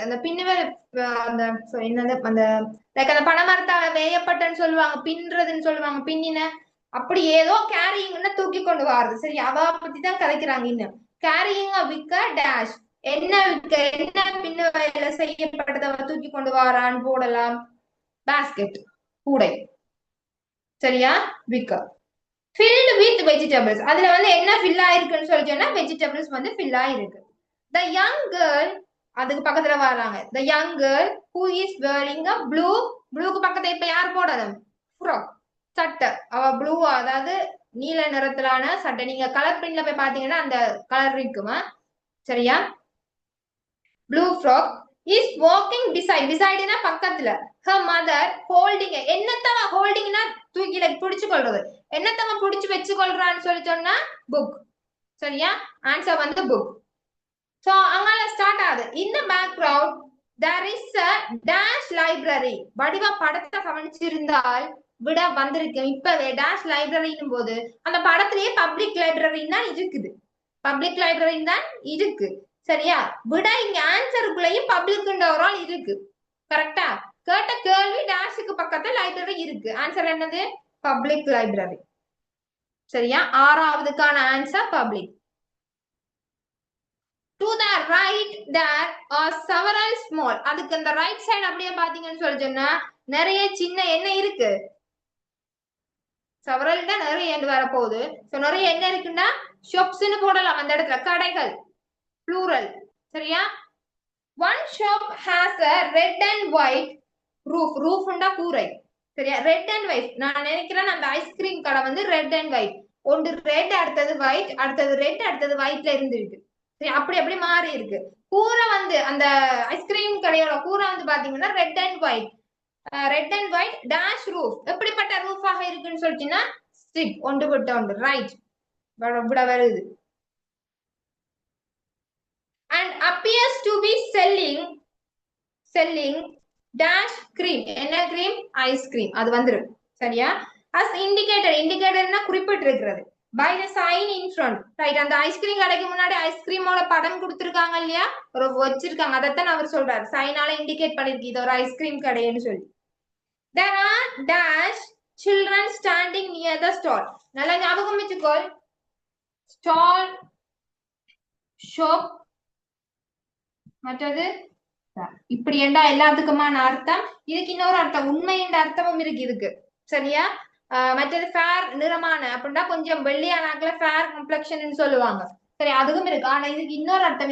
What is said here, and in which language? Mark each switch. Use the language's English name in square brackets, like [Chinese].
[Tamil] அந்த பின்னு வேலை அந்த என்னது அந்த லைக் அந்த பனைமரத்தால வேயப்பட்டன்னு சொல்லுவாங்க, பின்றதுன்னு சொல்லுவாங்க, பின்னின அப்படி ஏதோ கேரிங்னா தூக்கி கொண்டு வர்றது. சரி, அவ பத்தி தான் கதைக்கிறாங்க. இன்னும் கேரிங் a wick டேஷ். என்ன விக்க, என்ன பின்னு வேலை செய்யப்பட்டதை தூக்கி கொண்டு வரான்னு போடலாம். பாஸ்கெட், கூடை. சரியா? [English] விக்க filled with vegetables. [Tamil] அதுல வந்து என்ன ஃபில் ஆயிருக்குன்னு சொல்லி சொன்னா வெஜிடபிள்ஸ் வந்து ஃபில் ஆயிருக்கு. [English] The young girl, [Tamil] அதுக்கு பக்கத்துல வராங்க. [English] The young girl who is wearing a blue. [Tamil] ப்ளூக்கு பக்கத்துல இப்ப யார் போடணும்? ஃப்ராக், சட்டை. அவ ப்ளூ, அதாவது நீல நிறத்திலான சட்டை. நீங்க கலர் பிரிண்ட்ல போய் பாத்தீங்கன்னா அந்த கலர் இருக்குமா? சரியா? [English] Blue frock is walking beside. [Tamil] Besideனா பக்கத்துல. [English] Her mother holding. [Tamil] என்னத்தவ ஹோல்டிங்னா தூக்கில பிடிச்சு கொள்றது. என்னத்தவ பிடிச்சு வச்சு கொள்றான்னு சொல்லி சொன்னா புக். சரியா? ஆன்சர் வந்து புக். சோ அங்கால ஸ்டார்ட் ஆகுது. [English] In the background there is a dash library. [Tamil] வடிவா படத்தை கவனிச்சிருந்தால் விட வந்திருக்கு. இப்பவே டேஷ் லைப்ரரின்னும் போது அந்த படத்திலேயே பப்ளிக் லைப்ரரின்னு தான் இருக்குது. பப்ளிக் லைப்ரரின்னு தான் இருக்கு. சரியா? விட இங்க ஆன்சருக்குள்ளேயும் பப்ளிக்ன்ற ஒரு ஆள் இருக்கு. கரெக்டா? கேட்ட கேள்வி டேஷுக்கு பக்கத்துல லைப்ரரி இருக்கு. ஆன்சர் என்னது? Public library. சரியா? ஆறாவதுக்கான answer public. [English] To the right there are several small. [Tamil] அதுக்கு இந்த ரைட் சைடு அப்படியே பாத்தீங்கன்னு சொல்லி சொன்னா நிறைய சின்ன என்ன இருக்கு? செவரல் தான் நிறைய என்று வரப்போகுது. சோ நிறைய என்ன இருக்குன்னா ஷாப்ஸ்னு போடலாம். அந்த இடத்துல கடைகள், ப்ளூரல். சரியா? [English] One shop has a red and white roof. roofண்டா [Tamil] கூரை. சரியா? Red and white. நான் நினைக்கிறேன் அந்த ஐஸ்கிரீம் கடை வந்து ரெட் அண்ட் ஒயிட். ஒன்று ரெட், அடுத்தது ஒயிட், அடுத்தது ரெட், அடுத்தது ஒயிட்ல இருந்திருக்கு. சரி, அப்படி அப்படி மாறி இருக்கு. கூரை வந்து அந்த ஐஸ்கிரீம் கடையோட கூரை வந்து பாத்தீங்கன்னா red and white. Red and white dash roof. எப்படிப்பட்ட ரூஃபாக இருக்குன்னு சொல்லிட்டீங்கன்னா ஸ்டிக் ஒன்று விட்ட ஒன்று. ரைட், இப்படி வருது. [English] And appears to be selling dash cream. [Tamil] என்ன cream? Ice cream. அது வந்துரும். சரியா? [English] as indicatorனா [Tamil] குறிப்பிட்டு இருக்கிறது. [English] by the sign in front. [Tamil] Right, அந்த ஐஸ்கிரீம் கடைக்கு முன்னாடி ஐஸ்கிரீமோட படம் கொடுத்திருக்காங்க இல்லையா, ஒரு வச்சிருக்காங்க. அதைத்தான் அவர் சொல்றாரு, சைனால இண்டிகேட் பண்ணிருக்கு இது ஒரு ஐஸ்கிரீம் கடைன்னு சொல்லி. [English] there are dash children standing near the stall. [Tamil] நல்லா ஞாபகம் வச்சுக்கோ. stall, shop, மற்றது இப்படி என்றா எல்லாத்துக்குமான அர்த்தம். இதுக்கு இன்னொரு அர்த்தம், உண்மை என்ற அர்த்தமும் இருக்கு இதுக்கு. சரியா? மற்றது ஃபேர், நிறமான அப்படின்னா கொஞ்சம் வெள்ளையானாக்கள ஃபேர் கம்ப்ளெக்ஷன் சொல்லுவாங்க. சரி, அதுவும் இருக்கு. ஆனா இதுக்கு இன்னொரு அர்த்தம்.